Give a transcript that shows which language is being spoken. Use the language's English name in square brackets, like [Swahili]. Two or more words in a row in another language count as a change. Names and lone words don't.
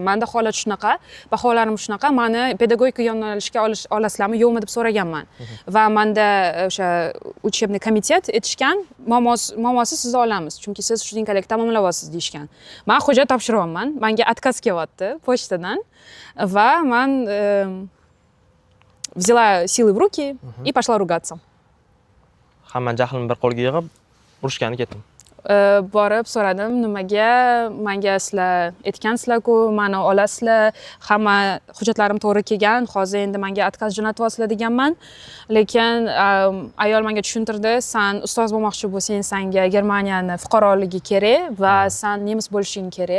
[Uzbek] Menda holat shunaqa, baholarim shunaqa. Meni pedagogika yo'nalishga olasizlarmi, yo'qmi deb so'raganman. Va menda o'sha [Russian] учебный komitet [Uzbek] aytishgan, muammosi sizni olamiz, chunki siz studentkalik tamomlayapsiz deyishgan. Men hujjat topshiryapman. Menga отказ kelyapti pochtadan va men [Russian] взяла силы в руки и пошла ругаться. [Uzbek] Hamma jahlim bir qo'lga yig'ib, urushgani ketdim. Borib so'radim, nimaga menga sizlar aytgansizlar-ku, meni olasizlar, hamma hujjatlarim to'g'ri kelgan, hozir endi menga отказ jo'natyapsizlar deganman. Lekin ayol menga tushuntirdi, sen ustoz bo'lmoqchi bo'lsang, senga Germaniyani fuqaroligi kerak va sen nemis bo'lishing kerak.